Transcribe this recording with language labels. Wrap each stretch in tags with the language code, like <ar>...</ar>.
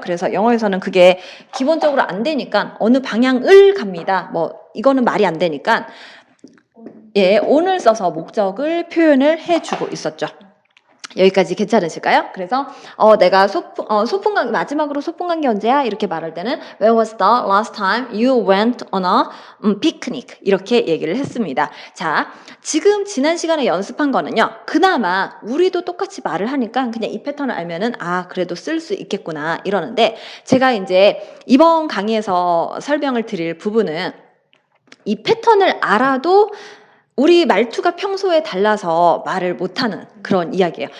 <ko>그래서 영어에서는 그게 기본적으로 안 되니까 어느 방향을 갑니다, 뭐 이거는 말이 안 되니까 on을 써서 목적을 표현을 해주고 있었죠. 여기까지 괜찮으실까요? 그래서 내가 소풍 간 마지막으로 소풍 간 게 언제야?</ko> <en>이렇게 말할 때는 When was the last time you went on a picnic?</en> <ko>이렇게 얘기를 했습니다. 자, 지금 지난 시간에 연습한 거는요, 그나마 우리도 똑같이 말을 하니까 그냥 이 패턴을 알면은 그래도 쓸 수 있겠구나 이러는데, 제가 이제 이번 강의에서 설명을 드릴 부분은 이 패턴을 알아도 우리 말투가 평소에 달라서 말을 못하는 그런 이야기예요.</ko>